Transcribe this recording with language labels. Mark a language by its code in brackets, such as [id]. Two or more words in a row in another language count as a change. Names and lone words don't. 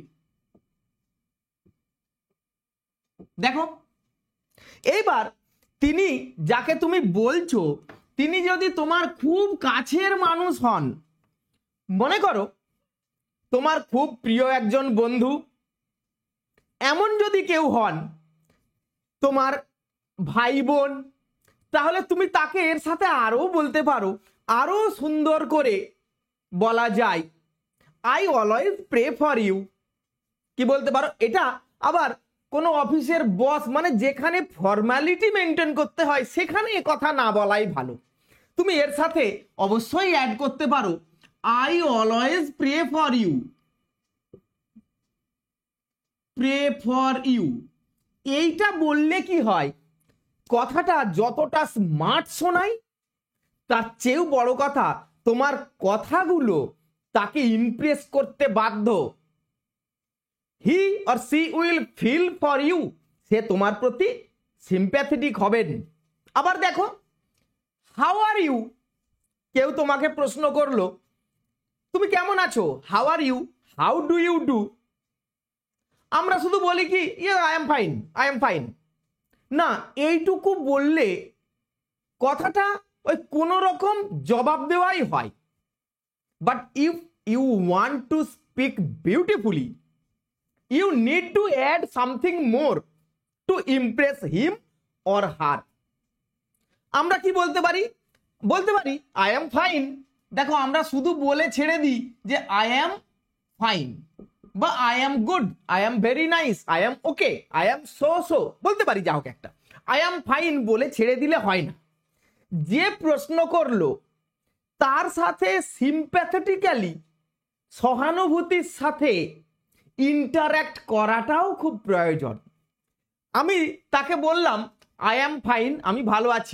[bn] দেখো এইবার তিনি যাকে তুমি বলছো তিনি যদি তোমার খুব কাছের মানুষ হন, মনে করো তোমার খুব প্রিয় একজন বন্ধু, এমন যদি কেউ হন, তোমার ভাই বোন, তাহলে তুমি তাকে এর সাথে আরো বলতে পারো, আরো সুন্দর করে বলা যায় [en] I always pray for you. [bn] কি বলতে পারো এটা? আবার কোনো অফিসের বস, মানে যেখানে ফর্মালিটি মেনটেন করতে হয় সেখানে এ কথা না বলাই ভালো। তুমি এর সাথে অবশ্যই অ্যাড করতে পারো [en] I always pray for you, pray for you. [bn] এইটা বললে কি হয়, কথাটা যতটা স্মার্ট শোনায় তার চেয়েও বড় কথা, তোমার কথাগুলো তাকে ইমপ্রেস করতে বাধ্য। [en] he or she will feel for you, [bn] সে তোমার প্রতি সিম্প্যাথেটিক হবেন। আবার দেখো [en] how are you, [bn] কেউ তোমাকে প্রশ্ন করলো তুমি কেমন আছো, [en] how are you, how do you do. [bn] আমরা শুধু বলি কি [en] I am fine, I am fine. [bn] না, এইটুকু বললে কথাটা ওই কোনো রকম জবাব দেওয়াই হয়। [en] but if you want to speak beautifully you need to add something more to impress him or her. [bn] আমরা কি বলতে পারি, বলতে পারি [en] I am fine। [bn] দেখো আমরা শুধু বলে ছেড়ে দিই যে [en] I am fine [bn] বা [en] I am good, I am very nice, I am okay, I am so [bn] বলতে পারি, যা হোক একটা [en] I am fine [bn] বলে ছেড়ে দিলে হয় না। যে প্রশ্ন করলো তার সাথে সিম্প্যাথেটিক্যালি, সহানুভূতির সাথে ইন্টারঅ্যাক্ট করাটাও খুব প্রয়োজন। আমি তাকে বললাম [en] I am fine, [bn] আমি ভালো আছি।